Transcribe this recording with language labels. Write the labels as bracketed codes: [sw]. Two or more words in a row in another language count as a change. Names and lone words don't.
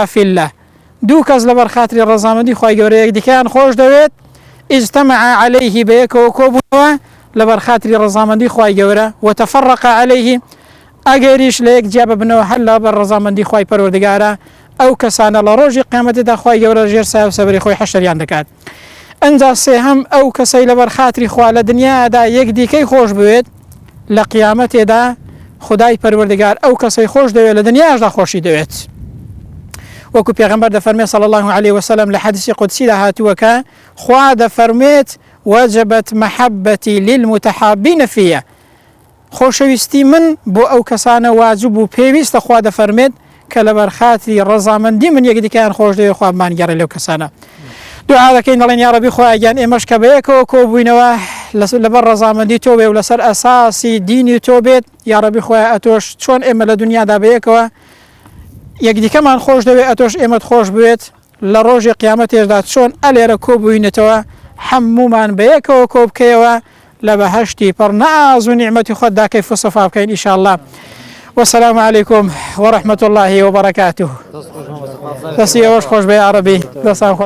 [ar] فی الله [ckb] دوو کەس لە بەرخاتری ڕەزامەندی خوای گەورە یەکدیکەیان خۆش دەوێت [ar] اجتمع عليه [ckb] بەیەکەوە کۆبوونەوە لە بەرخاتری ڕەزامەندی خوای گەورە [ar] وتفرق عليه [ckb] ئەگەریش لە یەک جیا ببنەوە هەر لە بەر ڕەزامەندی خوای پەروەردگارە ئەو کەسانە لە ڕۆژی قیامەتێدا خوای گەورە ژێر سایە و سەبەری خۆی حەشریان دەکات ئەنجا سێهەم ئەو کەسەی لە بەرخاتری خوا لە دنیادا یەکدیکەی خۆش بوێت لە قیامەتێدا خدای پەروەردگار ئەو کەسەی خۆش دەوێت لە دنیاشدا خۆشی دەوێت وەکو پێغەمبەر دەفەرمێ [ar] صلی الله عليه وسلم [ckb] لە حەدیسی قودسیدا هاتووەکە خوا دەفەرمێت [ar] وجبت محبتي للمتحابين فيا [ckb] خۆشەویستی من بۆ ئەو کەسانە واجب و پێویستە خوا دەفەرمێت کە لە بەرخاتری ڕەزامەندی من یەکدیکەیان خۆش دەوێت خوا بمانگێڕێ لەو کەسانە دوعا دەکەین دەڵێن یا ڕەبی خوای گیان ئێمەش کە بەیەکەوە کۆبووینەوە لەبەر ڕەزامەندی تۆ بێ و لەسەر ئەساسی دینی تۆ بێت یا ڕەبی خوای ئەتۆش چۆن ئێمە لە دنیادا بەیەکەوە یەکدیکەمان خۆش دەوێت ئەتۆش ئێمەت خۆش بوێت لە ڕۆژی قیامەتێشدا چۆن ئەلێرە کۆبووینەتەوە هەمومان بەیەکەوە کۆبکەیەوە لە بەهەشتی پڕ ناز و نیعمەتی خۆتدا کەیف و سەفا بکەین ئینشاءالله [ar] والسلام عليكم ورحمة الله وبركاته. [ckb] دەستی ئەوەش خۆش بێ یا ڕەبی دەستان